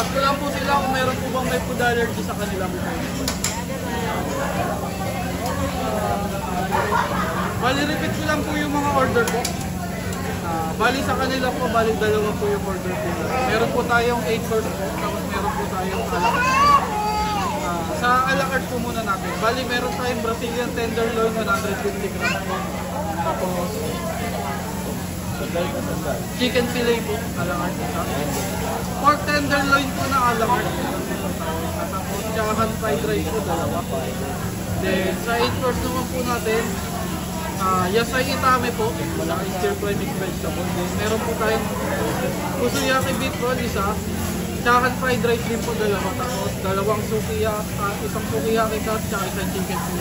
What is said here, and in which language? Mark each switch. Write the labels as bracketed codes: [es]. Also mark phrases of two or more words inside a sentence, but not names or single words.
[tl] lang po sila kung meron po bang may [en] food allergy [tl] sa kanila. Bali, repeat ko lang po yung mga order po. Bali sa kanila po, bali dalawa po yung order po. Meron po tayong 8 course po, tapos meron po tayong [en] a la carte. [tl] Sa [en] a la carte [tl] po muna natin. Bali, meron tayong [en] Brazilian tenderloin 150 grams [tl] po. Tapos, chicken fillet po, [en] a la carte. Pork tenderloin [tl] po na [en] a la carte. [tl] Tapos, tsaka [en] fried rice [tl] po, dalawa po. Then, sa 8 course naman po natin, yasay itame po, wala [en] stir fry mixed vegetable. [tl] Then, meron po tayong kusuyaki [en] beef roll, [tl] isa. Tsaka [en] fried rice [tl] din po, dalawa. Tapos, dalawang sukiya, isang [en] sukiyaki cut, [tl] tsaka isang chicken fillet.